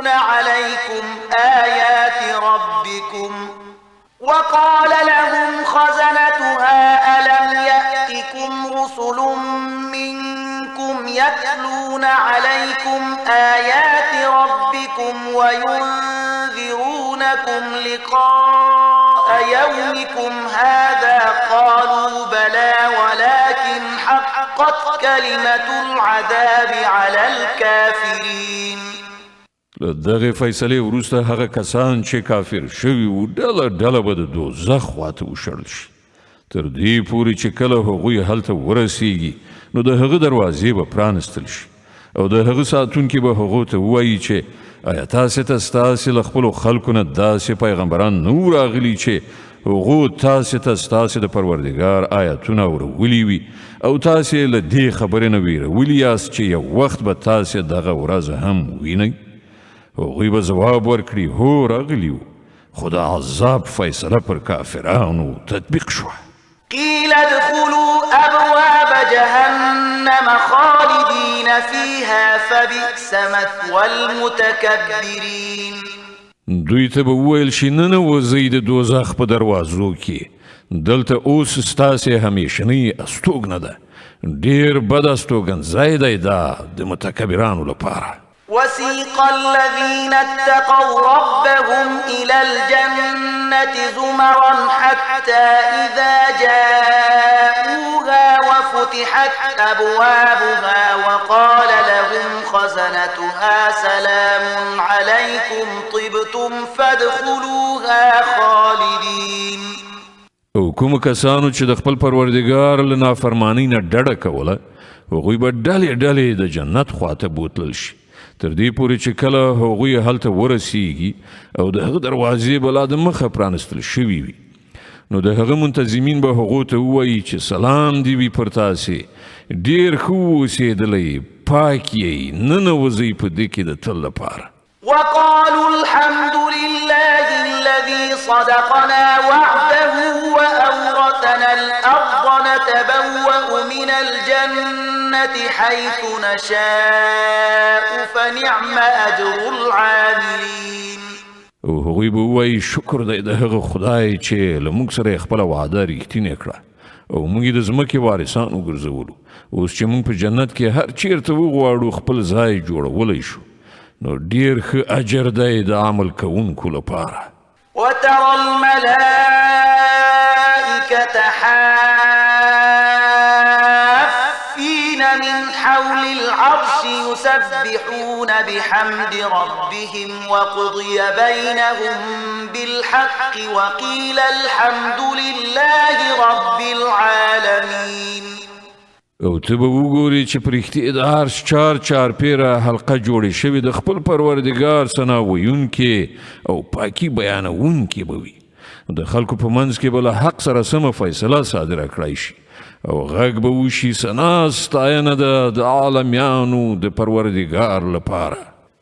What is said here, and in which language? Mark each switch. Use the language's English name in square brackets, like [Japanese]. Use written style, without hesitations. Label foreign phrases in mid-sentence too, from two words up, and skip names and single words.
[Arabic] عليكم آيات ربكم وقال لهم خزنتها ألم يأتكم رسل منكم يتلون عليكم آيات ربكم وينذرونكم لقاء يومكم هذا قالوا بلى ولكن حقت كلمة العذاب على الكافرين. [Pashto] دغه فیصلې وروسته هغه کسان چې کافر شوي وو ډله ډله به د دوزخ خواته وشړل شي تر دې پورې چې کله هغوی هلته ورسیږي نو د هغه دروازې به پرانستل شي او د هغه ساتونکي به هغو ته ووایي چې آیا تاسې ته ستاسې له خپلو خلکو نه داسې پیغمبران نه وو راغلي چې هغو تاسې ته ستاسې د پروردګار آیتونه اورولي وي او تاسې له دې خبرې نه ویرولي یاست چې یو وخت به تاسې دغه ورځ هم وینئ. هغوی به ځواب ورکړي هو راغلي وو خو د عذاب فیصله پر کافرانو تطبیق شوه. [Arabic] قیل ادخلوا جهنم خالدين فيها فبئس مثوى المتكبرين. [Pashto] دوی ته به وویل شي ننوځئ د دوزخ په دروازو کې، دلته اوس ستاسې همیشنۍ استوګنه ده، ډېر بد استوګنځای دی دا د متکبرانو لپاره. [Arabic] وسيق الذين اتقوا ربهم إلى الجنة زمرا حتى إذا جاءوها وفتحت أبوابها وقال لهم خزنتها سلام عليكم طبتم فادخلوها خالدين. [Pashto] او کوم کسانو چې د خپل پروردګار له نافرمانۍ نه ډډه کوله، هغوی به ډلې ډلې د جنت خواته بوتلل شي، تر دې پورې چې کله هغوی هلته ورسیږي او د هغه دروازې به لا د مخه پرانستل شوي وي، نو د هغه منتظمین به هغو ته ووایي چې سلام دې وي پر تاسې، ډېر ښه اوسېدلی، پاک یې، ننوځئ په دې کې د تل لپاره. [Arabic] وقالوا الحمد لله الذي صدقنا وعده وأورثنا الأرض نتبوأ من الجنة حيث نشاء فنعم أجر العاملين. [Pashto] او هغوی به ووایي شکر دی د هغه خدای چې له موږ سره یې خپله وعده رښتینې کړه او موږ یې د ځمکې وارثان وګرځولو. اوس چې موږ په جنت کې هر چیرته وغواړو خپل ځای جوړولی شو، نو ډیر ښه اجر دی د عمل کوونکو لپاره. [Arabic] وترى الملائكة حافين من حول العرش يسبحون بحمد ربهم وقضي بينهم بالحق وقيل الحمد لله رب العالمين. [Pashto] او ته به وګورې چې په رښتیا د عرش چار پیره حلقه جوړې شوې د خپل پروردګار ثنا ویونکې او پاکي بیانوونکې به وي. د خلکو په منځ کې به له حق سره سمه فیصله صادره کړی شي او غږ به وشي ثنا ستاینه ده د عالمیانو د پروردګار لپاره.